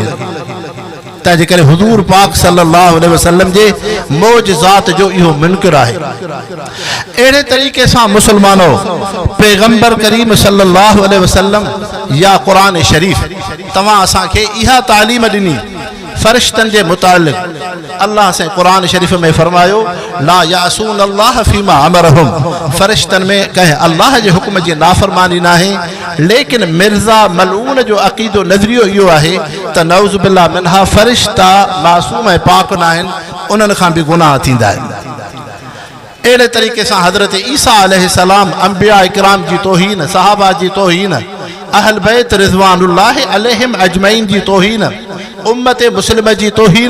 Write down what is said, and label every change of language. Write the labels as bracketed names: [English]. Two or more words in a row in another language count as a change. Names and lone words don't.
[Sindhi] तंहिंजे करे हुज़ूर पाक [Arabic] صلى الله عليه وسلم [Sindhi] जे मौजज़ात जो इहो मुनकिर आहे। अहिड़े तरीक़े सां मुसलमानों पैगंबर करीम [Arabic] صلى الله عليه وسلم [Sindhi] या क़ुरान शरीफ़ तव्हां असांखे इहा तालीम ॾिनी फ़रिश्तनि जे मुतालिक़। अल्लाह से क़ुरान शरीफ़ में फरमायो [Arabic] لا يعصون الله فيما أمرهم, [Sindhi] फ़रिश्तनि में कंहिं अल्लाह जे हुक्म जी नाफ़रमानी नाहे। लेकिन मिर्ज़ा मलून जो अक़ीदो नज़रियो इहो आहे त [Arabic] نعوذ بالله منها [Sindhi] फ़रिश्ता मासूम ऐं पाक न आहिनि, उन्हनि खां भी गुनाह थींदा आहिनि। अहिड़े तरीक़े सां हज़रत ईसा अलैहिस्सलाम अंबिया इकराम जी तौहीन, सहाबा जी तौहीन, अहल बैत [Arabic] رضوان الله عليهم أجمعين [Sindhi] जी तौहीन, उम्मत मुस्लिम जी तौहीन।